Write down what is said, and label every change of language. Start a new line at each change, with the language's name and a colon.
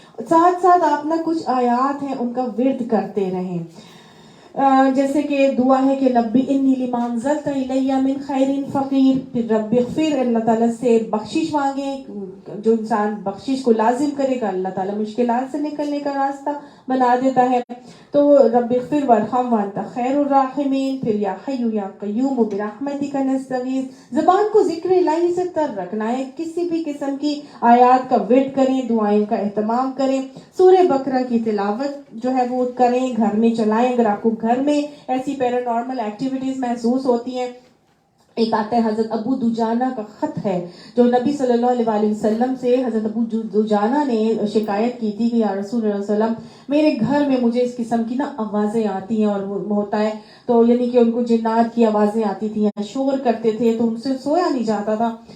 Urdu: ساتھ ساتھ آپ نا کچھ آیات ہیں ان کا ورد کرتے رہیں، جیسے کہ دعا ہے کہ
Arabic: رب انی لما انزلت الی من خیر فقیر.
Urdu: پھر
Arabic: رب اغفر،
Urdu: اللہ تعالیٰ سے بخشش مانگیں. جو انسان بخشش کو لازم کرے گا اللہ تعالیٰ مشکلات سے نکلنے کا راستہ بنا دیتا ہے. تو
Arabic: رب اغفر وارحم وانت خیر الراحمین.
Urdu: پھر
Arabic: یا حی یا قیوم برحمتک نستغیث.
Urdu: زبان کو ذکر الہی سے تر رکھنا ہے. کسی بھی قسم کی آیات کا ورد کریں، دعائیں کا اہتمام کریں. سورہ بقرہ کی تلاوت جو ہے وہ کریں، گھر میں چلائیں. اگر آپ کو گھر میں ایسی پیرانارمل ایکٹیویٹیز محسوس ہوتی ہیں، ایک آتا ہے حضرت ابو دجانہ کا خط ہے جو نبی صلی اللہ علیہ وسلم سے حضرت ابو دجانہ نے شکایت کی تھی کہ یا رسول اللہ علیہ وسلم، میرے گھر میں مجھے اس قسم کی نا آوازیں آتی ہیں اور وہ ہوتا ہے تو یعنی کہ ان کو جنات کی آوازیں آتی تھی، شور کرتے تھے تو ان سے سویا نہیں جاتا تھا.